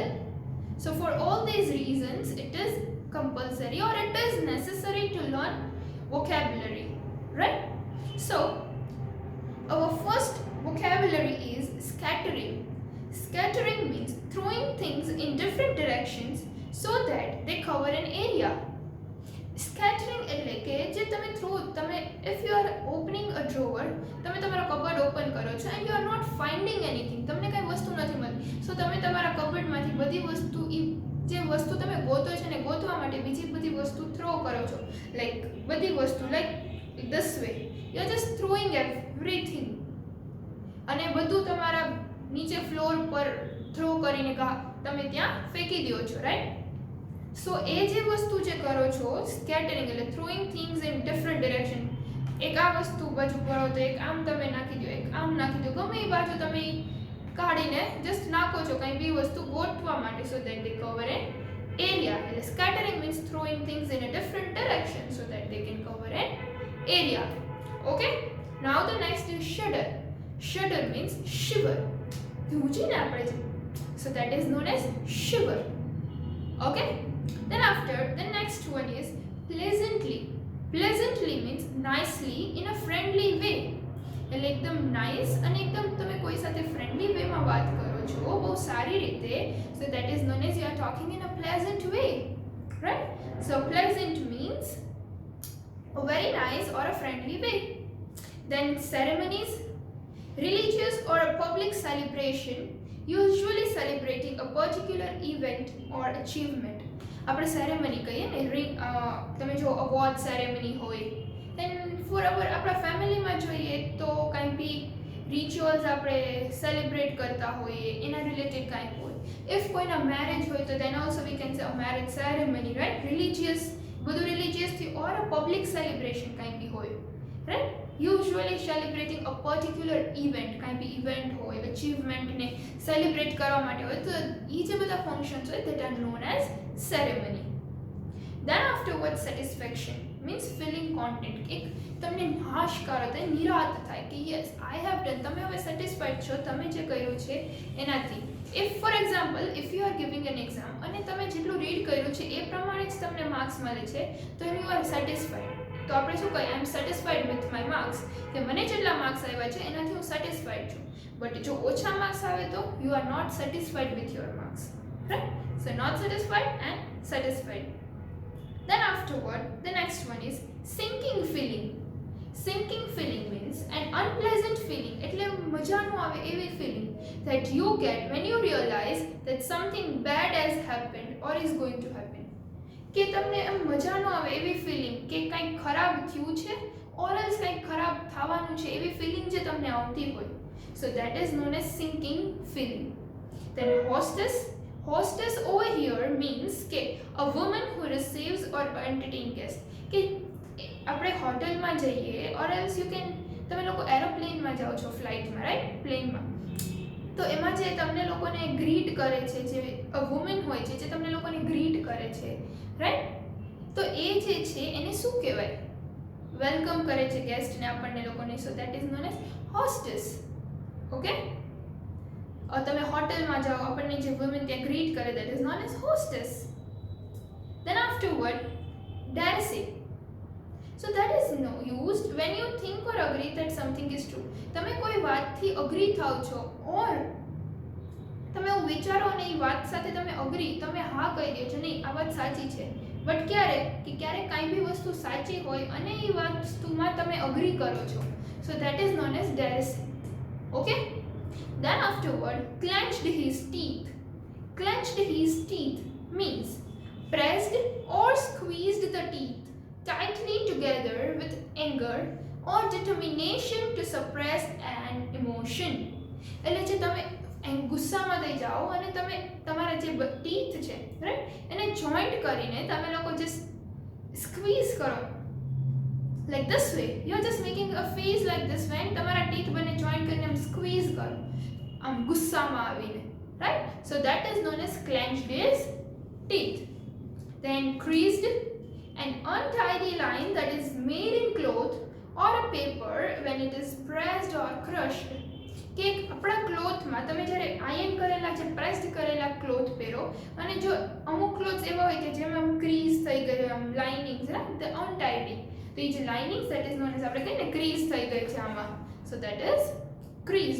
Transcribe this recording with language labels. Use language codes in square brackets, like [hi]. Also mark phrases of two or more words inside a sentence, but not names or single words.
[en] So for all these reasons, it is compulsory or it is necessary to learn vocabulary. Right? So our first vocabulary is scattering. Scattering means throwing things in different directions so that they cover an area. Scattering [gu] એટલે કે જે તમે [en] if you are opening a drawer, [gu] તમે તમારા કબર્ડ ઓપન કરો છો [en] and you are not finding anything, [gu] તમને કઈ વસ્તુ નથી મળતી, so તમે તમારા કબર્ડમાંથી બધી વસ્તુ જે વસ્તુ તમે ગોતો છો ને ગોતવા માટે બીજી બધી વસ્તુ થ્રો કરો છો, like બધી વસ્તુ [en] like this way you are just throwing everything [gu] અને બધું તમારા નીચે ફ્લોર પર થ્રો કરીને તમે ત્યાં ફેંકી દો છો, રાઈટ? સો એ જે વસ્તુ જે કરો છો સ્કેટરિંગ એટલે [en] throwing things in different direction, [gu] એક આ વસ્તુ બાજુ કરો તો એક આમ તમે નાખી દો, એક આમ નાખી દો, ગમે એ બાજુ તમે કાઢીને જસ્ટ નાખો છો કઈ બી વસ્તુ ગોઠવા માટે, [en] so that they cover an area. એટલે scattering means throwing things in a different direction so that they can cover an area. Okay? Now the next is shudder. Shudder means shiver. So that is known as shiver. Okay? Then after, the next one is pleasantly. Pleasantly means nicely in a friendly way. [gu] એટલે એકદમ નાઇસ અને એકદમ તમે કોઈ સાથે ફ્રેન્ડલી વેમાં વાત કરો છો બહુ સારી રીતે, [en] so that is known as you are talking in a pleasant way. Right? So pleasant means a very nice or a friendly way. Then ceremonies. Religious or a public celebration, usually celebrating a particular event or achievement. [gu] આપણે સેરેમની કહીએ ને, તમે જો અવોર્ડ સેરેમની હોય, [en] then for [gu] આપણા ફેમિલીમાં જોઈએ તો કાંઈ બી રિચ્યુઅલ્સ આપણે સેલિબ્રેટ કરતા હોઈએ એના રિલેટેડ કાંઈ હોય. [en] ઇફ [gu] કોઈના મેરેજ હોય તો [en] then also we can say a marriage ceremony, right? Religious, [gu] બધું રિલિજિયસથી [en] or a public celebration [gu] કાંઈ બી હોય, [en] right? Usually celebrating a particular event, [gu] કાંઈ બી ઇવેન્ટ હોય, અચીવમેન્ટને સેલિબ્રેટ કરવા માટે હોય, તો એ જે બધા ફંક્શન્સ હોય [en] that are known as ceremony. Then afterwards satisfaction means feeling content. [gu] એક તમને નાશકાર થાય, નિરાત થાય કે [en] yes I have done, [gu] તમે હવે સેટિસ્ફાઈડ છો તમે જે કર્યું છે એનાથી. [en] If for example if you are giving an exam [gu] અને તમે જેટલું રીડ કર્યું છે એ પ્રમાણે જ તમને માર્ક્સ મળે છે તો [en] you are satisfied. [gu] તો આપણે શું કહીએ, [en] I am satisfied with my marks, [gu] કે મને જેટલા માર્ક્સ આવ્યા છે એનાથી હું સેટિસ્ફાઈડ છું. [en] બટ [gu] જો ઓછા માર્ક્સ આવે તો [en] you are not satisfied with your marks, right? so not satisfied and satisfied. Then afterward, the next one is sinking feeling. Sinking feeling means an unpleasant feeling, [gu] એટલે મજા ન આવે એવી [en] feeling that you get when you realize that something bad has happened or is going to happen. [gu] કે તમને એમ મજા ન આવે એવી ફિલિંગ કે કંઈક ખરાબ થયું છે [en] or else [gu] કંઈક ખરાબ થવાનું છે એવી ફિલિંગ જે તમને આવતી હોય, [en] so that is known as sinking feeling. Then hostess over here means કે a woman who receives or entertain guests. [gu] કે આપણે હોટલમાં જઈએ [en] or else you can, [gu] તમે લોકો એરોપ્લેનમાં જાઓ છો ફ્લાઇટમાં, રાઈટ? પ્લેનમાં તો એમાં જે તમને લોકોને ગ્રીટ કરે છે, જે વુમન હોય છે જે તમને લોકોને ગ્રીટ કરે છે, રાઈટ? તો એ જે છે એને શું કહેવાય? વેલકમ કરે છે ગેસ્ટને આપણને લોકોને, [en] so that is known as hostess. [gu] ઓકે? તમે હોટલમાં જાઓ, આપણને જે વુમન ત્યાં ગ્રીટ કરે, [en] that is known as hostess. Then afterward, dare. So that is used when you think or agree that something is true. [gu] તમે કોઈ વાતથી અગ્રી થાવ છો, ઓર તમે એવું વિચારો અને એ વાત સાથે તમે અગ્રી, તમે હા કહી દો છો, નહીં આ વાત સાચી છે. બટ ક્યારેક કાંઈ બી વસ્તુ સાચી હોય અને એ વસ્તુમાં તમે અગ્રી કરો છો. [en] So that is known as dare. Okay? Then afterward, clenched his teeth. Clenched his teeth means pressed or squeezed the teeth tightly together with anger or determination to suppress an emotion. [gu] એટલે જે તમે ગુસ્સામાં થઈ જાઓ અને તમે તમારા જે ટીથ છે, રાઈટ, એને જોઈન્ટ કરીને તમે લોકો જે સ્ક્વીઝ કરો, [en] like this way, you are just making a face like this when [gu] તમારા ટીથ બને જોઈન્ટ કરીને આમ સ્ક્વીઝ કરો, આમ ગુસ્સામાં આવીને, [en] right? So that is known as clenched his teeth. Then creased, an untidy line that is made in cloth or a paper when it is pressed or crushed. [gu] કે આપણા ક્લોથમાં તમે જ્યારે આયન કરેલા જે પ્રેસ્ડ કરેલા ક્લોથ પહેરો અને જો અમુક ક્લોથ્સ એવા હોય કે જેમાં આમ ક્રીઝ થઈ ગઈ હોય, આમ લાઇનિંગ્સ, રાઈટ, [en] the untidy, [gu] તો એ જે લાઇનિંગ્સ [en] that is known as [gu] આપણે કહીએ ને ક્રીઝ થઈ ગઈ છે આમાં, [en] so that is creased.